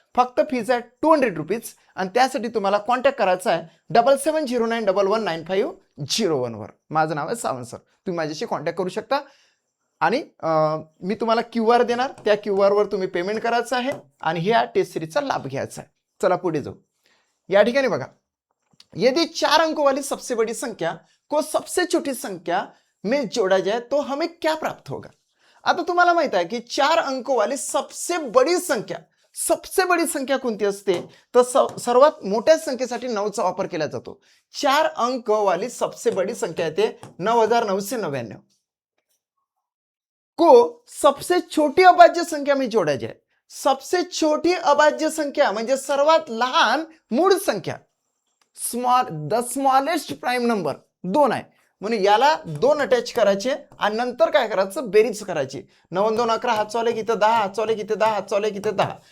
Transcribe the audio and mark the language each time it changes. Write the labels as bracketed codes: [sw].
[mr] फक्त फीज आहे 200 रुपीज आणि त्यासाठी तुम्हाला कॉन्टॅक्ट करायचा आहे 7709119501 वर. माझं नाव आहे सावंत सर. तुम्ही माझ्याशी कॉन्टॅक्ट करू शकता आणि मी तुम्हाला QR देणार, त्या QR वर तुम्ही पेमेंट करायचं आहे आणि ह्या टेस्ट सिरीजचा लाभ घ्यायचा आहे. चला पुढे जाऊ. या ठिकाणी बघा, [hi] यदि 4 अंकों वाली सबसे बड़ी संख्या को सबसे छोटी संख्या में जोड़ा जाए तो हमें क्या प्राप्त होगा. [mr] आता तुम्हाला माहित आहे की [hi] 4 अंकों वाली सबसे बड़ी संख्या [mr] कोणती असते, तर सर्वात मोठ्या संख्येसाठी 9चा वापर केला जातो. [hi] 4 अंक वाली सबसे बड़ी संख्या येते 9999 को सबसे छोटी अभाज्य संख्या में जोड़ा जाए. सबसे छोटी अभाज्य संख्या [mr] म्हणजे सर्वात लहान मूळ संख्या, [en] the smallest prime number [mr] 2 आहे म्हणून याला 2 अटॅच करायचे आणि नंतर काय करायचं, बेरीज करायची. 9 2 11 हात चावले की 10, हात चावले की 10, हात चावले की 10.